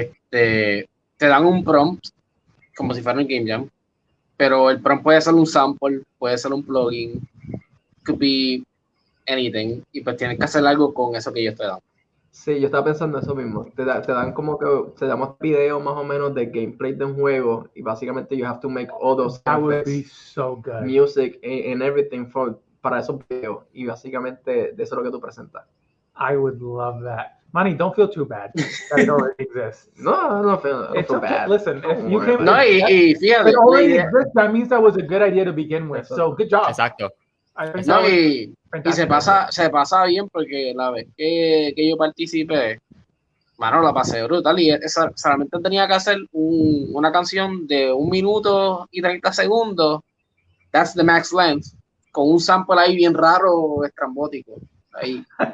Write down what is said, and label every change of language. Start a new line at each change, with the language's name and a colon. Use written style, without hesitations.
Spanish: Te dan un prompt como si fuera un game jam, pero el prompt puede ser un sample, puede ser un plugin,
English: could be anything,
Spanish: y pues tienes que hacer algo con eso que ellos te dan. Sí, yo estaba pensando eso mismo. Te dan como que te damos videos más o menos de gameplay de un juego y básicamente
English: you have to make all those that would be so good.
Spanish: music and everything para esos videos y básicamente de eso es lo que tú presentas.
English: I would love that. Manny, don't feel too bad that it already exists. No, I don't feel bad. Listen, if you can,
Spanish: y fíjate,
English: it already exists, that means that was a good idea to begin with. So good job.
Spanish: Exacto. Y se pasa bien porque la vez que yo participé, mano, la pasé brutal y solamente tenía que hacer una canción de 1 minuto y 30 segundos,
English: that's the max length,
Spanish: con un sample ahí bien raro, estrambótico. Ahí.